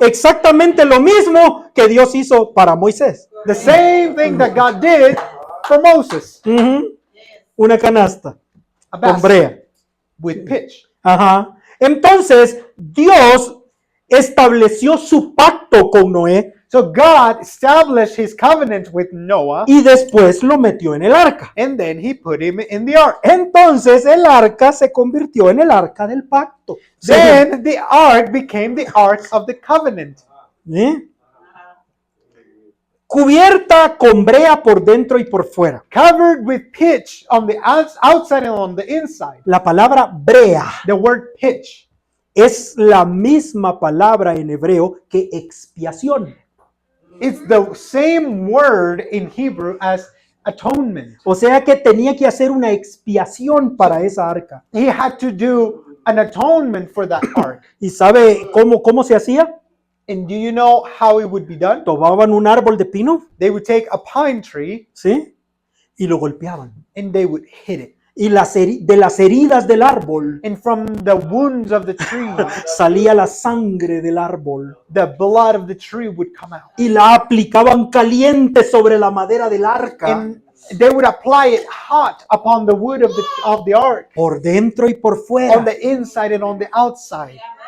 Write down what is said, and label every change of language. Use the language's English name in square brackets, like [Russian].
[Spanish] Exactamente lo mismo que Dios hizo para Moisés. [English] The same thing that God did for Moses. [Spanish] Ujú. Una canasta [English] A [Spanish] con [English] basket [Spanish] brea. [English] with pitch. Ajá. [Spanish] Entonces, Dios estableció su pacto con Noé [English] So God established his covenant with Noah, [Spanish] y después lo metió en el arca. [English] and then he put him in the ark. [Spanish] Entonces, el arca se convirtió en el arca del pacto. [English] Then the ark became the ark of the covenant. [Spanish] ¿Sí? Cubierta con brea por dentro y por fuera. [English] Covered with pitch on the outside and on the inside. [Spanish] La palabra brea [English] The word pitch [Spanish] es la misma palabra en hebreo que expiación. [English] is the same word in Hebrew as atonement. [Spanish] O sea que tenía que hacer una expiación para esa arca. [English] He had to do an atonement for that ark. [Spanish] ¿Y sabe cómo se hacía? [English] And do you know how it would be done? [Spanish] Tomaban un árbol de pino, [English] They would take a pine tree [Spanish] ¿sí? Y lo golpeaban. [English] and they would hit it. [Spanish] Y de las heridas del árbol [English] And from the wounds of the tree, [Spanish] salía la sangre del árbol. [English] the blood of the tree would come out. [Spanish] Y la aplicaban caliente sobre la madera del arca. [English] And they would apply it hot upon the wood of the ark, [Spanish] Por dentro y por [English] on [Spanish] fuera. [English] the inside and on the outside.